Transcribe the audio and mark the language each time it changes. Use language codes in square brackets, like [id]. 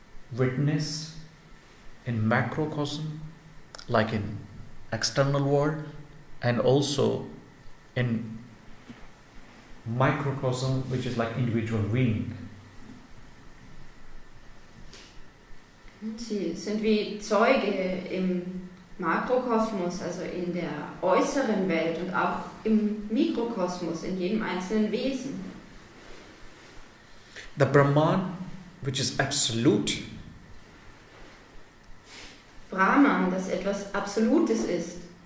[en] witnessed in macrocosm, like in external world, and also in microcosm, which is like individual being. [de] Sie sind wie Zeuge im Makrokosmos, also in der äußeren Welt und auch im Mikrokosmos, in jedem einzelnen Wesen. [en] The Brahman, which is absolute, [de] Brahman, das etwas Absolutes ist,